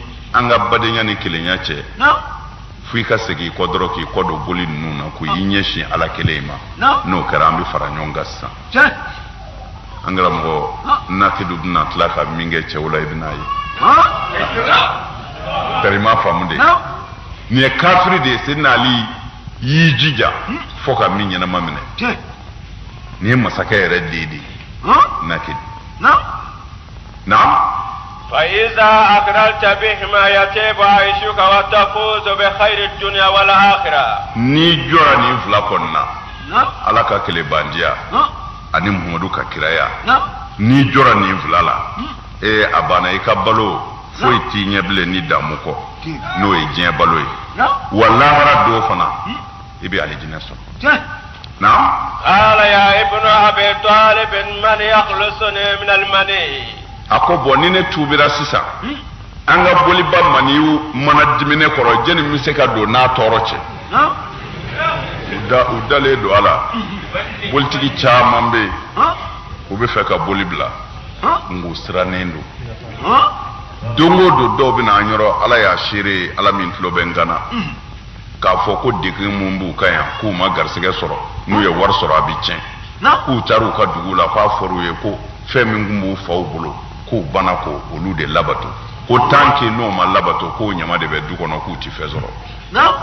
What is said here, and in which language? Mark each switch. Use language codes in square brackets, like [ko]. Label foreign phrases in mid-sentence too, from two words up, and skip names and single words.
[bm] an ka badenya ni kelenya cɛ f'i ka segin i kɔ dɔrɔn k'i kɔ don boli ninnu na k'u y'i ɲɛsin ala kelen ma n'o kɛra an bɛ fara ɲɔgɔn kan sisan an karamɔgɔ nakidu bɛna tila ka min kɛ cɛw la i bɛna ye tari ma faamu de nin ye kafiri de ye Seydina Ali y'i jija fo ka min ɲɛnama minɛ nin ye masakɛ yɛrɛ den de ye nakidu naam. [ar] فإذا أقررت بهما يتيب عيشك وتفوز بخير الدنيا والآخرة [bm] ni jɔra nin fila kɔnɔna ala ka kɛlɛ bandiya ani Muhamadu ka kiraya ni jɔra nin fila la a banna i ka balo foyi t'i ɲɛ bilen ni damu kɔ n'o ye diɲɛ balo ye wa lahara don fana i bɛ alijinɛ sɔrɔ naam. [ar] قال يا ابن أبي طالب من يخلصني من المني [bm] a ko bɔn ni ne tuubira sisan an ka boliba maniw mana dimi ne kɔrɔ jɛni min se ka don n'a tɔɔrɔ cɛ u dalen don a la bolitigi caman bɛ yen u bɛ fɛ ka boli bila nka u sirannen don don o don dɔw bɛ na an yɔrɔ ala y'a seere ala min tulo bɛ n kana k'a fɔ ko dekun mun b'u kan yan k'u ma garisɛgɛ sɔrɔ n'u ye wari sɔrɔ a bɛ tiɲɛ k'u taara u ka dugu la k'a fɔr'u ye ko fɛn min tun b'u faw bolo k'u banna ko olu de labato ko [fr] tant que [bm] n'o ma labato k'o ɲama de bɛ du kɔnɔ k'u ti fɛn sɔrɔ